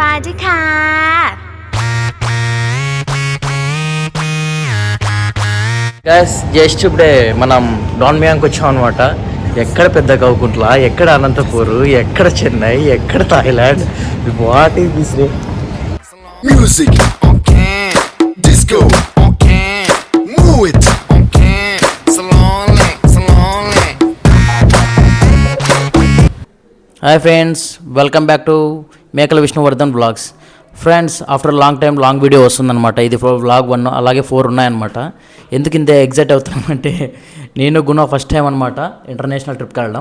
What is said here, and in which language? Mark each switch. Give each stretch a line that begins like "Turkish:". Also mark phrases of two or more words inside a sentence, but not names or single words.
Thai: วัสดีค่ะ
English: guys just
Telugu: ఇప్పుడే మనం డాన్ మియాంకి వచ్చాం అనమాట. ఎక్కడ పెద్ద కౌకుంట్లా, ఎక్కడ అనంతపూర్, ఎక్కడ చెన్నై, ఎక్కడ థాయిలాండ్,
English: what is this రే? Music on can, disco on can, move it on can, slowly, slowly. hi friends, welcome back to మేకల విష్ణువర్ధన్ బ్లాగ్స్. friends, after long time long video వస్తుందన్నమాట.
Telugu: ఇది వ్లాగ్ 1 అలాగే 4 ఉన్నాయన్నమాట. ఎందుకు ఇంత ఎగ్జైట్ అవుతున్నామంటే నేను గుణ
English: first time
Telugu: అనమాట
English: international trip
Telugu: వెళ్ళడం.